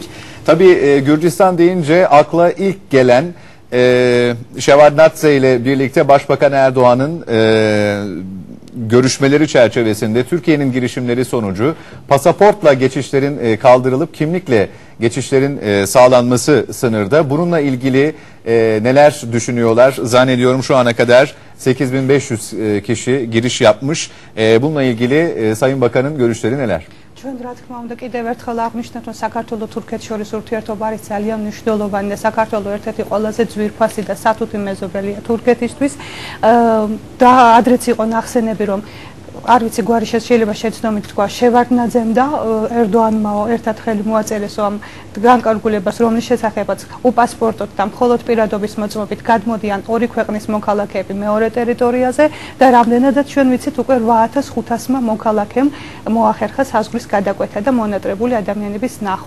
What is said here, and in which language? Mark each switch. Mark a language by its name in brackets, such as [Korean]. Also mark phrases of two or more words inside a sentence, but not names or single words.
[Turkish] Tabii Gürcistan deyince akla ilk gelen Şevardnadze ile birlikte Başbakan Erdoğan'ın görüşmeleri çerçevesinde Türkiye'nin girişimleri sonucu pasaportla geçişlerin kaldırılıp kimlikle geçişlerin sağlanması sınırda. Bununla ilgili neler düşünüyorlar? Zannediyorum şu ana kadar 8500 kişi giriş yapmış. Bununla ilgili Sayın Bakan'ın görüşleri neler? [Georgian] ჩვენ რა თქმა უნდა კიდევ ერთხელ აღვნიშნეთ, რომ საქართველოს თურქეთს შორის ურთიერთობა არის ძალიან მნიშვნელოვანი და საქართველოს ერთ-ერთი ყველაზე ძვირფასი და სათუთი მეზობელია თურქეთისთვის. და ადრეც იყო ნახსენები, რომ არ ვიცი გვარი შეიძლება შეცდომით თქვა შევარდნაძემ და ერდოანმა ერთად ხელი მოაწერეს ამ განკარგულებას, რომლის შესახებაც უპასპორტოდ და მხოლოდ პირადობის მოწმობით გადმოდიან ორი ქვეყნის მოქალაქეები მეორე ტერიტორიაზე და რამდენადაც ჩვენ ვიცით უკვე 8500-მა მოქალაქემ მოახერხა საზღვრის გადაკვეთა და მონატრებული ადამიანების ნახვა.